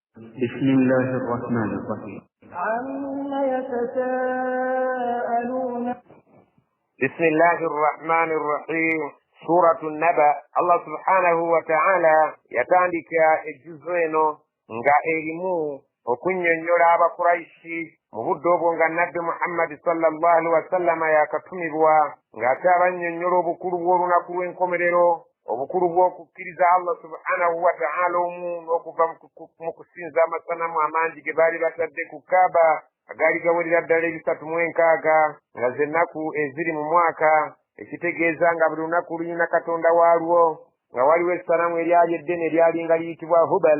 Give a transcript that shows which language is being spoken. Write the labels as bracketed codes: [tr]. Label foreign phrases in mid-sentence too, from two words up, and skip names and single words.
[ar] بسم الله الرحمن الرحيم. عما يتساءلون. بسم الله الرحمن الرحيم. سورة النبأ. الله سبحانه وتعالى [lg] يتandika ejjuzo eno nga erimu okunyonnyola abakuraishi mu budde obwo nga nabbi Muhammad sallallahu [ar] عليه وسلم [lg] yakatumibwa ng'ate abannyonnyola obukulu bw'olunaku lw'enkomerero, obukulu bw'okukkiriza [ar] الله سبحانه وتعالى [lg] omu n'okuva mu kusinza amasanamu amangi ge baali batadde ku Kaaba agaali gawerera ddala 306 nga ze nnaku eziri mu mwaka, ekitegeeza nga buli lunaku lulina katonda waalwo, nga waliwo essanamu eryali eddene eryali nga liyitibwa Hubal.